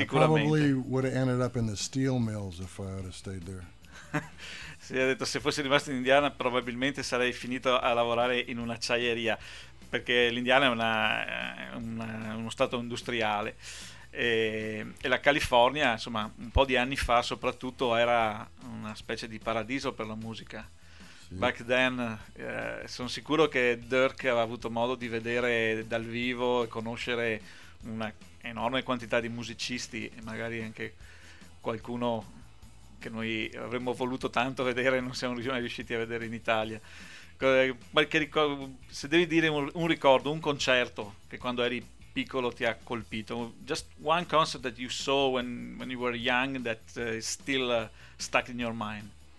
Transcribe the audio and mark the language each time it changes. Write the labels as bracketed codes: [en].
[en] I probably would have ended up in the steel mills if I had stayed there. [it] Si è detto, se fossi rimasto in Indiana, probabilmente sarei finito a lavorare in un'acciaieria, perché l'Indiana è uno stato industriale. E la California, insomma, un po' di anni fa soprattutto, era una specie di paradiso per la musica. Sì. [en] Back then, [it] sono sicuro che Dirk aveva avuto modo di vedere dal vivo e conoscere una enorme quantità di musicisti, e magari anche qualcuno che noi avremmo voluto tanto vedere e non siamo mai riusciti a vedere in Italia. Se devi dire un ricordo, un concerto, che quando eri piccolo ti ha colpito? [en] Just one concert that you saw when you were young that is still stuck in your mind.